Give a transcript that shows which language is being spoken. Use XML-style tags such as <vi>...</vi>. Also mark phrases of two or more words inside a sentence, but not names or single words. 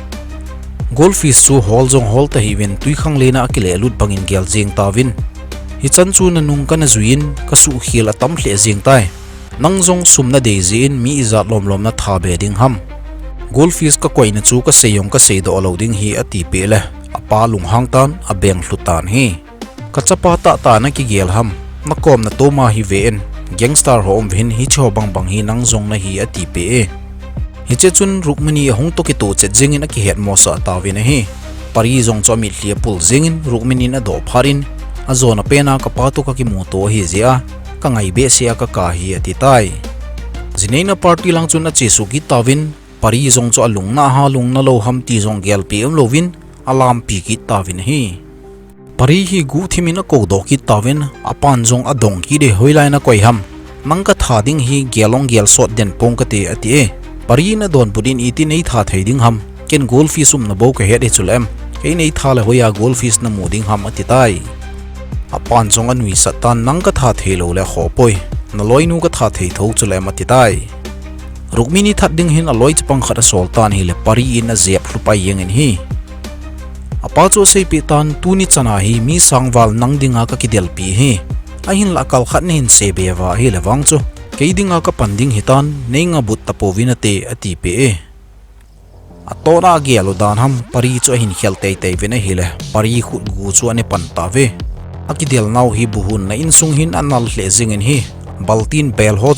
<tcz>goldfish chu hol jong hol ta hi wen tui khang lena akile lut bangin gel jing tawin hi chan chu na nung kana zuin ka su khil atam hle jing tai nang jong sumna de zin mi izat lom lom na tha be ding ham goldfish ka koina chu ka seyong ka seido loading hi ati pele apa lung hang tan a beng hlutan hi ka chapa ta ta na ki gel ham na kom na to ma hi ven gangster hom vin hi cho bang bang hi nang jong na hi ati pe hi che chun Rukmini hong to ki to che jingin a ki het mo sa tawin hi pari jong cho mi hlia pul jingin Rukmini na do pharin azona pena ka patu ka ki mu to hi zia ka ngai be sia ka hi ati tai zineina party lang chun a che su ki tawin pari jong cho alung na ha lung na lo ham ti jong gel pi lovin alam pi ki tawin hi pari hi gu thimina ko do ki tawin apan jong adong ki de hoilai na koi ham mangka thading hi gelong gel sot den pong ka te ati e pari na don budin iti nei tha theiding ham ken goldfish na bo ka het e chulem ke nei tha le hoya goldfish na muding ham ati tai apan jong anui satan nangka tha thelo le khopoi na loinu ka tha thei tho chulem ati tai Rukmini thatding hin aloi chpang khata soltan hi le pari in a zep hlupai yengin hi apa cho sei pi tan tuni chana hi mi sangwal nangdinga ka kidel pi hi a hin la kal khat nin se bewa hi lawang chu keidinga ka panding hitan neinga but tapovinate ati pe atora gelo dan ham pari cho hin khelte te vena hi le pari khut gu chu ane panta ve akidel naw hi buhun na insung hin anal hle jingin hi baltin bel ho</tcz>